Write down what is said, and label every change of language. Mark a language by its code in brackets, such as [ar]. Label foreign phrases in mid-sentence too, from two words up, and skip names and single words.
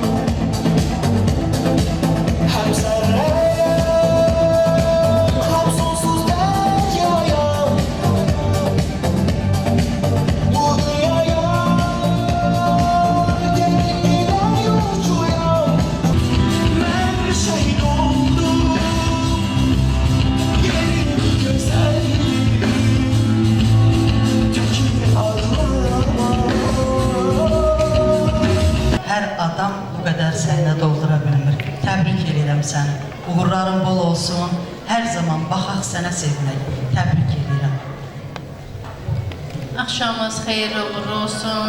[tr] Hem zerreye, hem sonsuz deryaya, bu dünyaya derinliğine yolcuyum. Ben şehit oldum, yerim güzel, dökülür ağlama. [az] Hər adam bu qədər səhnə doldura bilmir. Təbrik edirəm səni. Uğurların bol olsun. Hər zaman baxaq sənə sevinək. Təbrik edirəm. Axşamınız xeyirli uğurlu olsun.